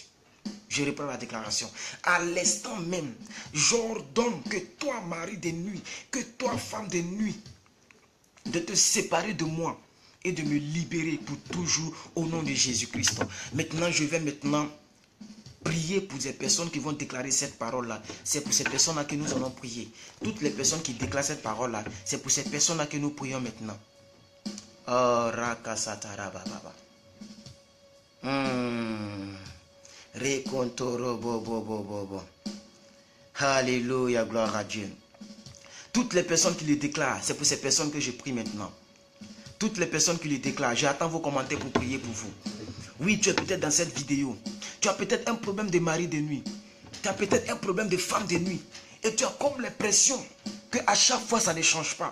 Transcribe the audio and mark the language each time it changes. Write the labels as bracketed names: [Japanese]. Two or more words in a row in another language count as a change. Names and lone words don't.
[French] Je reprends la déclaration. À l'instant même, j'ordonne que toi, mari de nuit, que toi, femme de nuit, de te séparer de moi et de me libérer pour toujours au nom de Jésus-Christ. Maintenant, je vais prier pour ces personnes qui vont déclarer cette parole-là. C'est pour ces personnes-là que nous allons prier. Toutes les personnes qui déclarent cette parole-là, c'est pour ces personnes-là que nous prions maintenant. Oh, rakasatara baba. Recontoro bobo. Alléluia, gloire à Dieu. Toutes les personnes qui le déclarent, c'est pour ces personnes que je prie maintenant. Toutes les personnes qui le déclarent, j'attends vos commentaires pour prier pour vous. Oui, tu es peut-être dans cette vidéo. Tu as peut-être un problème de mari de nuit. Tu as peut-être un problème de femme de nuit. Et tu as comme l'impression qu'à chaque fois, ça ne change pas.